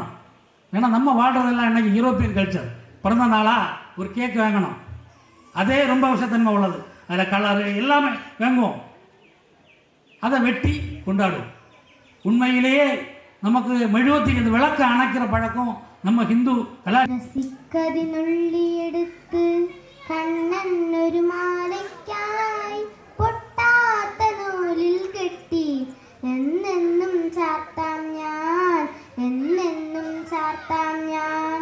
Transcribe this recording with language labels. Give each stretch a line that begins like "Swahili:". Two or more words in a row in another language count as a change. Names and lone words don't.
Tamil: ஏன்னா நம்ம வாழ்கிறதெல்லாம் இன்றைக்கி
English: European culture.
Tamil: பிறந்த நாளாக ஒரு கேக் வாங்கணும், அதே ரொம்ப விஷத்தன்மை உள்ளது, அதில் கலரு எல்லாமே வாங்குவோம், அதை வெட்டி கொண்டாடுவோம். உண்மையிலேயே நமக்கு மெழுகுவர்த்திக்கு விளக்கு அணைக்கிற பழக்கம் நம்ம ஹிந்து
Malayalam: രസിക്കതിനുള്ളി എടുത്ത് കണ്ണൻ ഒരു മാലയ്ക്കായി പൊട്ടാത്ത നൂലിൽ കെട്ടി എന്നെന്നും ചാർത്താം ഞാൻ, എന്നെന്നും ചാർത്താം ഞാൻ.